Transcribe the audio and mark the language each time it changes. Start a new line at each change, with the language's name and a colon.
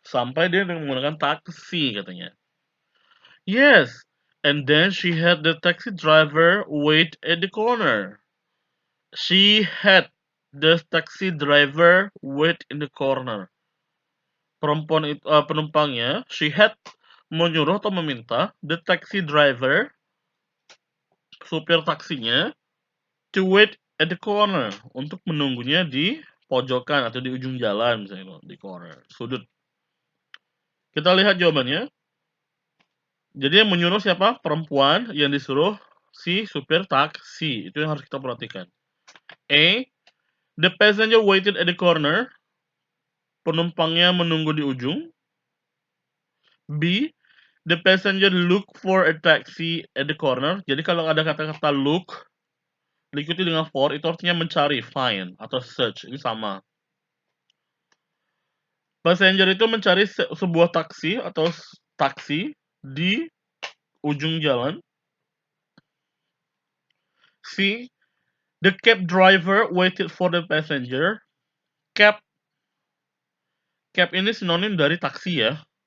Indonesian: Sampai dia dengan menggunakan taksi katanya.
English: Yes. And then she had the taxi driver wait at the corner. She had the taxi driver wait in the corner.
Indonesian: Penumpangnya,
English: she had
Indonesian: menyuruh atau meminta
English: the taxi driver,
Indonesian: supir taksinya,
English: to wait at the corner,
Indonesian: untuk menunggunya di pojokan atau di ujung jalan misalnya, di corner, sudut. Kita lihat jawabannya. Jadi yang menyuruh siapa? Perempuan, yang disuruh si supir taksi. Itu yang harus kita perhatikan.
English: A, the passenger waited at the corner.
Indonesian: Penumpangnya menunggu di ujung.
English: B, the passenger look for a taxi at the corner.
Indonesian: Jadi kalau ada kata-kata look diikuti dengan for, itu artinya mencari, find atau search. Ini sama. Passenger itu mencari sebuah taksi atau taksi di ujung jalan.
English: C, the cab driver waited for the passenger.
Indonesian: Cab ini sinonim dari taksi ya.